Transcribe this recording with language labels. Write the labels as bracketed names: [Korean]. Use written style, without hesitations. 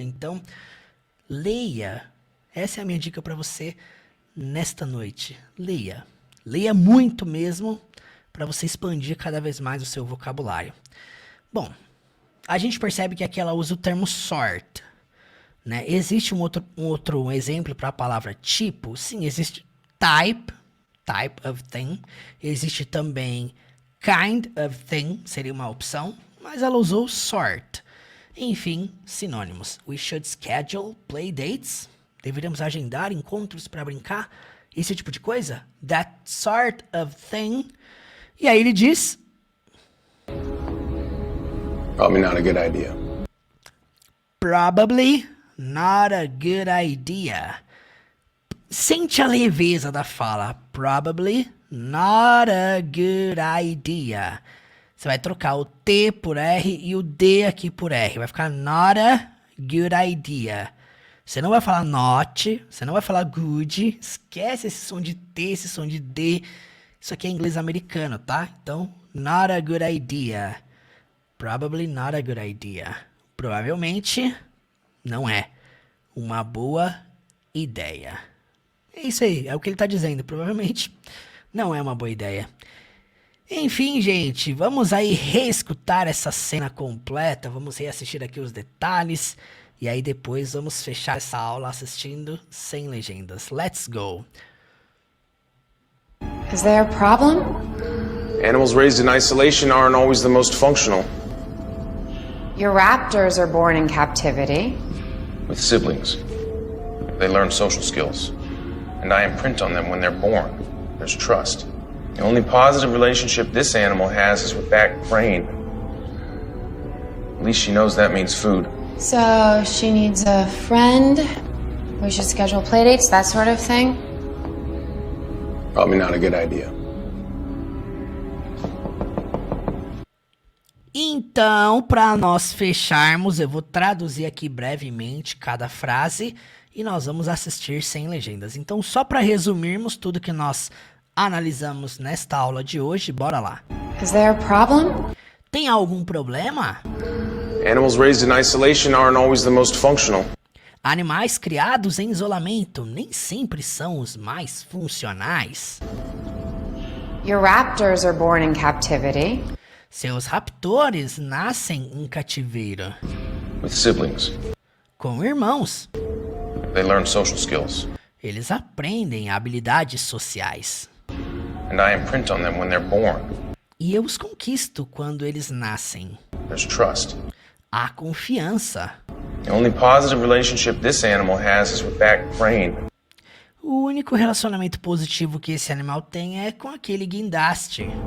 [Portuguese] Então, leia. Essa é a minha dica para você nesta noite. Leia. Leia muito mesmo, para você expandir cada vez mais o seu vocabulário. Bom, a gente percebe que aqui ela usa o termo sort, né? Existe um outro exemplo para a palavra tipo? [English] Sim, existe type of thing. [Portuguese] Existe também [English] kind of thing, [Portuguese] seria uma opção, mas ela usou sort. Enfim, sinônimos. [English] We should schedule play dates. [Portuguese] Deveríamos agendar encontros para brincar. Esse tipo de coisa. [English] That sort of thing. [Portuguese] E aí ele diz... [English] Probably not a good idea. Probably not a good idea. [Portuguese] Sente a leveza da fala. [English] Probably not a good idea. [Portuguese] Você vai trocar o T por R e o D aqui por R. Vai ficar [English] not a good idea. [Portuguese] Você não vai falar not, você não vai falar good. Esquece esse som de T, esse som de D. Isso aqui é inglês americano, tá? [English] Então, not a good idea. Probably not a good idea. [Portuguese] Provavelmente não é uma boa ideia. É isso aí, é o que ele tá dizendo. Provavelmente não é uma boa ideia. Enfim, gente, vamos aí reescutar essa cena completa. Vamos reassistir aqui os detalhes. E aí depois vamos fechar essa aula assistindo sem legendas. [English] Let's go! Is there a problem? Animals raised in isolation aren't always the most functional. Your raptors are born in captivity. With siblings, they learn social skills, and I imprint on them when they're born. There's trust. The only positive relationship this animal has is with that crane. At least she knows that means food. So she needs a friend. We should schedule playdates, that sort of thing. Probably not a good idea. [Portuguese] Então, para nós fecharmos, eu vou traduzir aqui brevemente cada frase e nós vamos assistir sem legendas. Então, só para resumirmos tudo que nós analisamos nesta aula de hoje, bora lá. [English] Is there a problem? [Portuguese] Tem algum problema? [English] Animals raised in isolation aren't always the most functional. [Portuguese] Animais criados em isolamento nem sempre são os mais funcionais. [English] Your raptors are born in captivity. [Portuguese] Seus raptores nascem em cativeiro, [English] With siblings, [Portuguese] com irmãos. [English] they learn social skills, [Portuguese] Eles aprendem habilidades sociais. [English] and I imprint on them when they're born. [Portuguese] E eu os conquisto quando eles nascem. [English] There's trust. [Portuguese] Há confiança. [English] The only positive relationship this animal has is with that crane. [Portuguese] O único relacionamento positivo que esse animal tem é com aquele guindaste.